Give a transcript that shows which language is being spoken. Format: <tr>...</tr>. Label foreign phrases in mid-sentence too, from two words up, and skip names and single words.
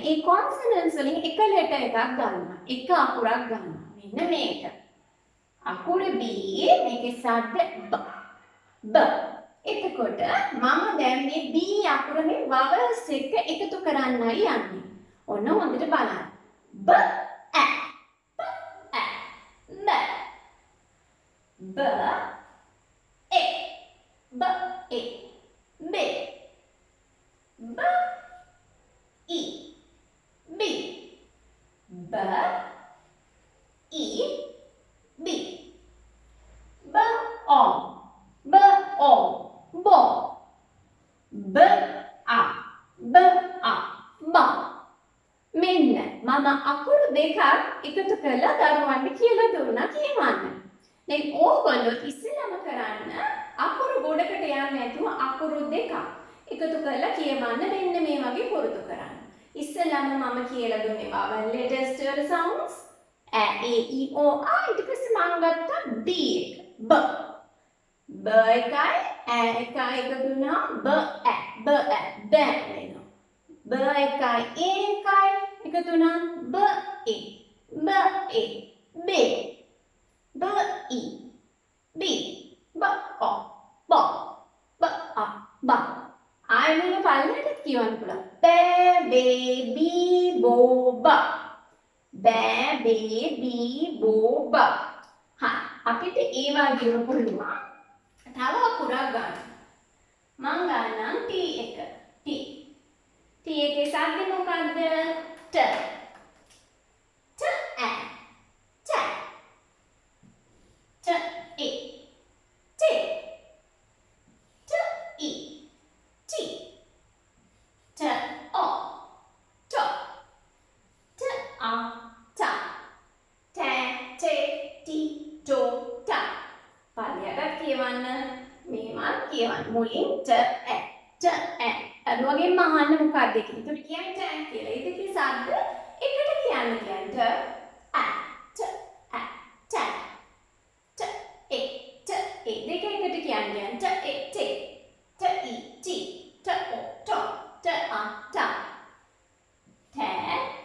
<si>ඒ consonants වලින් එක letter එකක් ගන්නවා. එක අකුරක් ගන්නවා. මෙන්න මේක. අකුර B මේකේ සද්ද B. B. එතකොට මම දැන් මේ B අකුරේ vowels එක එකතු කරන්නයි යන්නේ. ඔන්න හොඳට බලන්න.</si> <en>B A B A B B A B A B B E B B E B B O B O bo B A B A ba.</en> <si>මෙන්න මම අකුරු දෙකක් එකතු කරලා දරුවන්ට කියලා දුන්නා කියවන්න. දැන් ඕගොල්ලෝ ඉස්සෙල්ලාම කරන්න අකුරු ගොඩකට යන්නේ නැතුව අකුරු දෙකක් එකතු කරලා කියවන්න මෙන්න මේ වගේ පුරුදු කරන්න. ඉස්සෙල්ලාම මම කියලා දුන්නේ</si> <en>vowel letters</en> <si>වල sounds a e i o a. ඊට පස්සේ මම ගත්තා b එක b. b එකයි a එකයි එකතු වුණා b a b a වෙනවා. b එකයි a එකයි එකතු වුණා b e b e b b e b b o b b a ba. ආයෙත් පල්ලෙට කියවන්න පුළුවන්. බෑ බේබී බෝබා. බෑ බේබී බෝබා. හා අපිට ඒ වගේම පුළුවන්. තව අකුරක් ගන්න. මම ගන්නම් T එක. T. T එකේ සද්ද මොකද්ද? ට. ට ඈ. ට. ට ඒ. ටේ. ට ඊ.</si> <en>T T O T T A ta ta te ti to ta.</en> <si>පල්ලයට කියවන්න. මෙහෙමත් කියවන්න. මුලින් ට ඈ ට ඈ. අර වගේම අහන්න මොකක්ද කියලා. ඒකට කියන්නේ ට කියලා. ඒ දෙකේ ශබ්ද එකට කියන්නේ ට ඈ ට ඈ ට ට ඒ ට ඒ දෙක එකට කියන්නේ ට ඒ තේ ට ඊ ටි ට ඔ ට ට ආ ට ට</si>